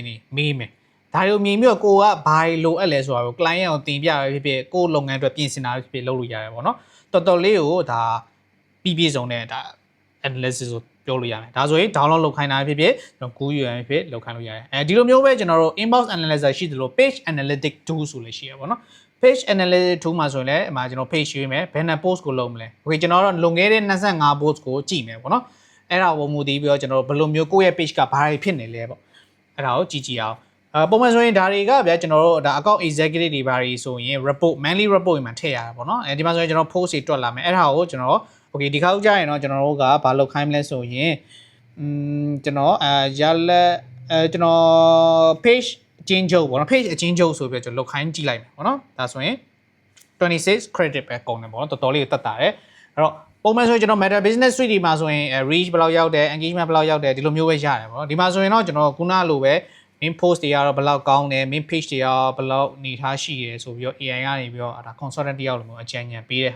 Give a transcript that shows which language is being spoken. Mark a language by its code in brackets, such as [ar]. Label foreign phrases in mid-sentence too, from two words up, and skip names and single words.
[my] တွေမေးမယ်ဒါတွေကိုမြင်ပြီးတော့ကိုကဘာလိုအပ်လဲဆိုတာကို client ကိုတင်ပြရဖြစ်ဖြစ်ကိုလုပ်ငန်းအတွက်ပြင်ဆင်တာဖြစ်ဖြစ်လုပ်လို့ရတယ်ပေါ့နော်တော်တော်လေးကိုဒါပြည့်စုံတဲ့ဒါ analysis ကိုပြောလို့ရတယ်ဒါဆိုရင် download လုပ်ခို င်းတာဖြစ်ဖြစ်ကျွန်တော် Google URL ဖြစ်လုပ်ခိုင်းလို့ရတယ်ဒီလိုမျိုးပဲကျွန်တော်တို့ [en] inbox analyzer [my] ရှိသလို [en] page analytic tool [my] ဆိုလည်းရှိရပါတော့ [en] page analytic tool [my] မှာဆိုရင်လည်းအမှကျွန်တော် page ရွေး မယ်ဘယ်နှ post ကိုလုပ်မလဲ okay ကျွန်တော်တို့လွန်ခဲ့တဲ့25 post ကိုကြည့်မယ်ပေါ့နော်အဲ့ဒါကိုမူတည်ပြီးတော့ကျွန်တော်တို့ဘယ်လိုမျိုးကိုယ့်ရဲ့ page ကဘာတွေဖြစ်နေလဲပေါ့အဲ့ဒါကိုကြည့်အောင်ပုံမှန်ဆိုရင်ဒါတွေကဗျာကျွန်တော်တို့ဒါ [en] account executive [my] တွေဘာတွေဆိုရင် [en] report monthly report [my] တွေမှာထည့်ရတာပေါ့နော်ဒီမှာဆိုရင်ကျွန်တော် post တွေတွက်လာမယ်အဲ့ဒါကိုကျွန်တော်okay ဒီခါကြရင်တော့ကျွန်တော်တို့ကဘာလုပ်ခိုင်းမလဲဆိုရင်ကျွန်တော်ရလက်ကျွန်တော် page အချင်းချုပ်ပေါ့နော် page အချင်းချုပ်ဆိုပြီးကျွန်တော်လုပ်ခိုင်းကြည့်လိုက်မယ်ပေါ့နော်ဒါဆိုရင် 26 credit ပဲကုန်တယ်ပေါ့နော်တော်တော်လေးတက်တာတယ်အဲ့တော့ပုံမှန်ဆိုရင်ကျွန်တော် Meta Business Suite ဒီမှာဆိုရင် reach ဘယ်လောက်ရောက်တယ် engagement ဘယ်လောက်ရောက်တယ်ဒီလိုမျိုးပဲရတယ်ပေါ့နော်ဒီမှာဆိုရင်တော့ကျွန်တော်ခုနလိုပဲ [en] main post [my] တွေကတော့ဘယ်လောက်ကောင်းတယ် [en] main page [my] တွေရောဘယ်လောက်နေထားရှိတယ်ဆိုပြီးတော့ AI ကနေပြီးတော့ဒါ consultant တယောက်လိုမျိုးအကြံဉာဏ်ပေးတဲ့